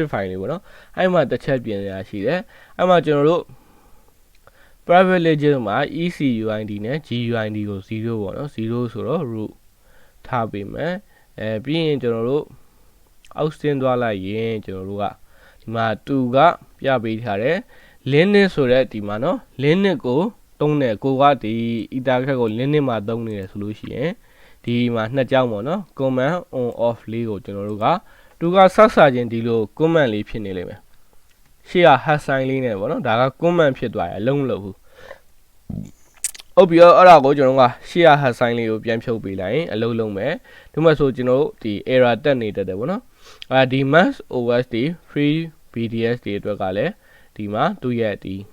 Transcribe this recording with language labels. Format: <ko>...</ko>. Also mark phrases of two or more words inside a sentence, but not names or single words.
<my>file လေးပေါ့နော်အဲ့မှာတစ်ချက်ပြင်ရရှိတယ်အဲ့မှာကျွန်တော်တို့</my> <en>private legend</en> <my>မှာ ECUID နဲ့ GUID ကို0ပေါ့နော်0ဆိုတော့ root ထားပေးမယ်ပြီးရင်ကျွန်တော်တို့အောက်ဆင်း သွားလိုက်ရင်ကျွန်တော်တို့ကဒီမှာ2ကပြပေးထားတယ် Linux ဆိုတဲ့ဒီမှာနော် Linux ကိုသုံးတယ်ကိုကဒီ ethercat ကို Linux မှာသုံးနေတယ်ဆိုလို့ရှိရင်ဒီမှာနှစ်ကြောင်းပေါ့နော်</my> <en>command on off</en> <my>လေးကိုကျွန်တော်တို့ကသူကဆောက်စာခြင်းဒီလို command လေးဖြစ်နေလိမ့်မယ်ရှေ့က</my> <en>hash sign</en> <my>လေးနဲ့ပေါ့နော်ဒါက command ဖြစ်သွားတယ်အလုံးမလုပ်ဘူးဟုတ်ပြီအဲ့ဒါကိုကျွန်တော်ကရှေ့က</my> <en>hash sign</en> <my>လေးကိုပြန်ဖြုတ်ပေးလိုက်ရင်အလုံးလုံးမယ်ဒီမှာဆိုကျွန်တော်တို့ဒီ error တက်နေတတ်တယ်ပေါ့နော်ဒီ</my> <en>max os</en> <my>ဒီ</my> <en>free bds</en> <my>တွေအတွက်ကလည်းဒီမှာသူ့ရဲ့ဒီ</my>